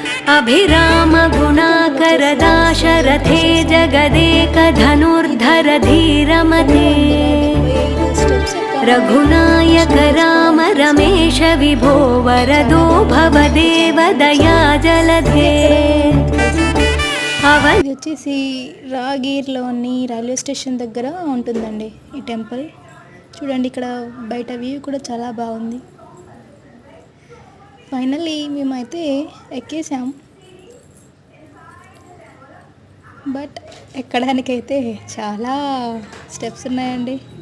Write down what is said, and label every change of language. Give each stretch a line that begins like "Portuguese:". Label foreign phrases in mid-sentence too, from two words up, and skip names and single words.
Sanskrit: अभिराम गुणाकर दाशरथे जगदेक धनुर्धर धीरमते रघुनायक राम रमेश विभो वरदो भवदेव दया जलधे।
Telugu: ఇది వచ్చేసి రాగిర్లోని రైల్వే స్టేషన్ దగ్గర ఉంటుందండి ఈ టెంపుల్. చూడండి ఇక్కడ బయట వ్యూ కూడా చాలా బాగుంది. ఫైనల్లీ మేమైతే ఎక్కేసాం, బట్ ఎక్కడానికైతే చాలా స్టెప్స్ ఉన్నాయండి.